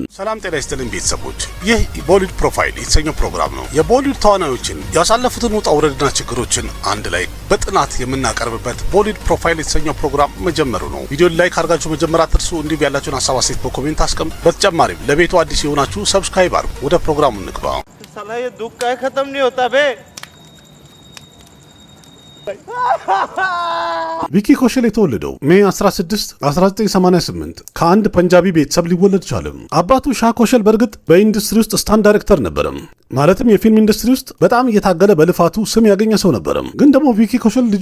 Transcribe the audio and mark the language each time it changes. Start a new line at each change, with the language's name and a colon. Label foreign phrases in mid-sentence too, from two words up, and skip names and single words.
Amharic: ሰላም ጤና ይስጥልኝ ቤተሰቦች፣ ይህ ቦሊውድ ፕሮፋይል የተሰኘው ፕሮግራም ነው። የቦሊውድ ተዋናዮችን ያሳለፉትን ውጣ ውረድና ችግሮችን አንድ ላይ በጥናት የምናቀርብበት ቦሊውድ ፕሮፋይል የተሰኘው ፕሮግራም መጀመሩ ነው። ቪዲዮን ላይክ አድርጋችሁ መጀመር አትርሱ። እንዲሁም ያላችሁን ሀሳብ አስተያየት በኮሜንት አስቀምጡ። በተጨማሪም ለቤቱ አዲስ የሆናችሁ ሰብስክራይብ አድርጉ። ወደ ፕሮግራሙ እንግባ።
Hindi: साला ये दुख का खत्म नहीं होता बे।
Amharic: ቪኪ ኮሸል የተወለደው ሜይ 16 1988 ከአንድ ፐንጃቢ ቤተሰብ ሊወለድ ቻለ። አባቱ ሻህ ኮሸል በእርግጥ በኢንዱስትሪ ውስጥ ስታንድ ዳይሬክተር ነበረ። ማለትም የፊልም ኢንዱስትሪ ውስጥ በጣም እየታገለ በልፋቱ ስም ያገኘ ሰው ነበረ። ግን ደግሞ ቪኪ ኮሸል ልጅ